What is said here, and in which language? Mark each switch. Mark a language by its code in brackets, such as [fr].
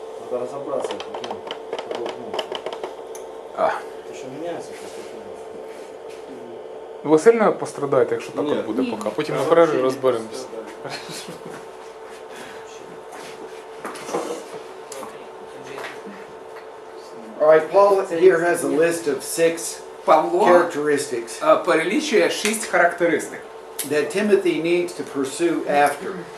[ru] Надо разобраться, каким углом. Это что меняется, [uk] Ви сильно пострадаєте, якщо так Ні. от буде Ні. поки. Потім на перерві розберемося. [en] All right, Paul here has a list of 6 [uk] Павло [en] characteristics [uk] перелічує 6 характеристик, [en] that Timothy needs to pursue after.